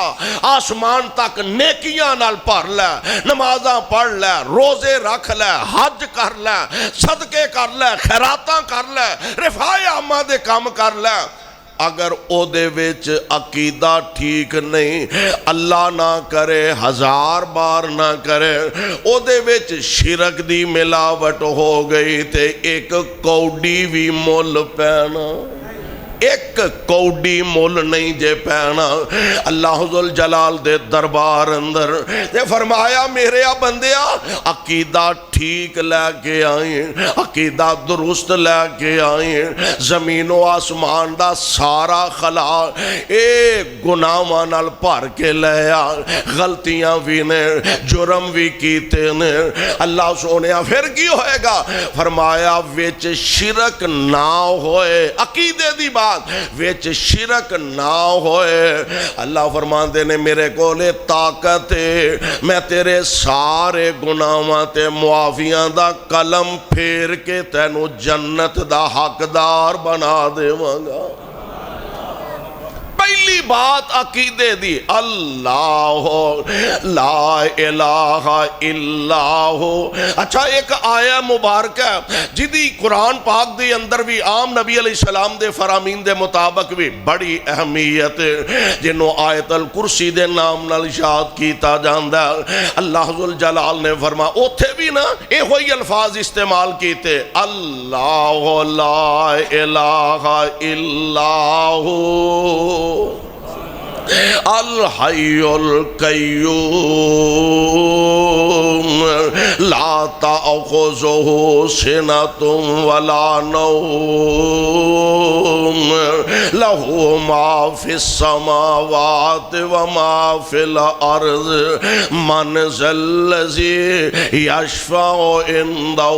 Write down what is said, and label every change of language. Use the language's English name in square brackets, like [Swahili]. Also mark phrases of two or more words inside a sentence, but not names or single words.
[Punjabi] آسمان تک نیکیاں نال پڑھ لے، نمازاں پڑھ لے، روزے رکھ لے، حج کر لے، صدقے کر لے، خیراتاں کر لے، رفاع عامہ دے کام کر لے، اگر او دے وچ عقیدہ ٹھیک نہیں، اللہ نہ کرے، ہزار بار نہ کرے، او دے وچ شرک دی ملاوٹ ہو گئی تے ایک کوڈی بھی مول پینا، ایک کوڈی مول نہیں جے پینا۔ اللہ ذوالجلال دے دربار اندر تے فرمایا میرے بندیا عقیدہ ٹھیک لے کے آئیں، عقیدہ درست لے کے آئیں، زمین و آسمان دا سارا خلا اے گناہاں نال بھر کے لیا، غلطیاں بھی نے، جرم بھی کیتے نے، اللہ سونیا پھر کی ہوئے گا؟ فرمایا وچ شرک نہ ہوئے، عقیدے دی بات وچ شرک نہ ہوئے، اللہ فرماندے نے میرے کولے طاقت ہے، میں تیرے سارے گناہاں تے معافیاں دا قلم پھیر کے تینو جنت دا حقدار بنا دیواں گا۔ پہلی بات عقیدے دی، اللہ [Arabic] لا الہ الا ہو۔ [Punjabi] اچھا ایک آیہ مبارکہ جدی قرآن پاک دے اندر بھی عام نبی [Arabic] علیہ السلام [Punjabi] دے فرامین دے مطابق بھی بڑی اہمیت جنہوں آیت الکرسی دے نام نال یاد کیتا جاندا، اللہ ذوالجلال نے فرمایا اوتھے بھی نا اے ہوئی الفاظ استعمال کیتے، [Arabic] اللہ لا الہ الا ہو الحی القیوم لا تأخذہ سنۃ ولا نوم لہ ما فی السماوات وما فی الارض من ذا الذی یشفع عنده